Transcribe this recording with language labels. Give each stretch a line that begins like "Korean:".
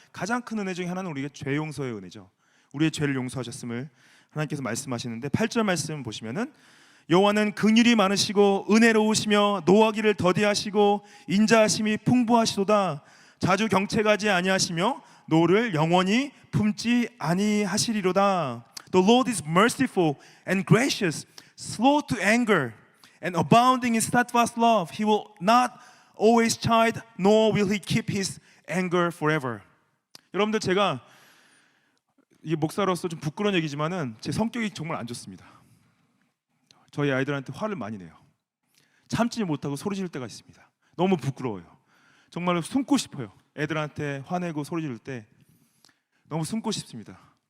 Korean: 가장 큰 은혜 중에 하나는 우리가 죄 용서의 은혜죠. 우리의 죄를 용서하셨음을 하나님께서 말씀하시는데 8절 말씀 보시면은 여호와는 긍휼이 많으시고 은혜로우시며 노하기를 더디하시고 인자하심이 풍부하시도다. 자주 경책하지 아니하시며 노를 영원히 품지 아니하시리로다.
English: The Lord is merciful and gracious, slow to anger, and abounding in steadfast love. He will not always chide, nor will he keep his anger forever.
Korean: 여러분들, 제가 이 목사로서 좀 부끄러운 얘기지만은 제 성격이 정말 안 좋습니다. 저희 아이들한테 화를 많이 내요. 참지 못하고 소리 지를 때가 있습니다. 너무 부끄러워요. 정말로 숨고 싶어요. 애들한테 화내고 소리 지를 때 너무 숨고 싶습니다.